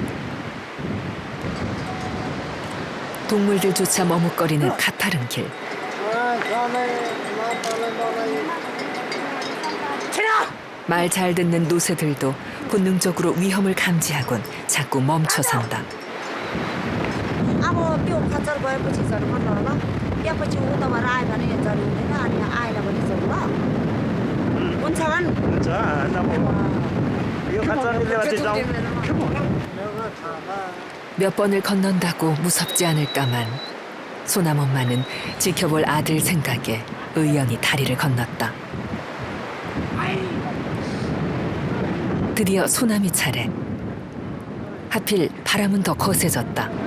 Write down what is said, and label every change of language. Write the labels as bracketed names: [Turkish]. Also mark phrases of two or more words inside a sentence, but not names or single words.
[Korean] 동물들조차 머뭇거리는 가파른 길. 말 잘 듣는 노새들도 본능적으로 위험을 감지하곤 자꾸 멈춰선다. [Nepali] अब त्यो खच्चर गएपछि झन् भन्नु होला त्यसपछि उताबाट आयो भने झन् हुँदैन अनि आएन भने झन् ल हुन्छ भने हुन्छ यो खच्चरले अझै जाउँ [Korean] 몇 번을 건넌다고 무섭지 않을까만 소남 엄마는 지켜볼 아들 생각에 의연히 다리를 건넜다. 드디어 소남이 차례. 하필 바람은 더 거세졌다.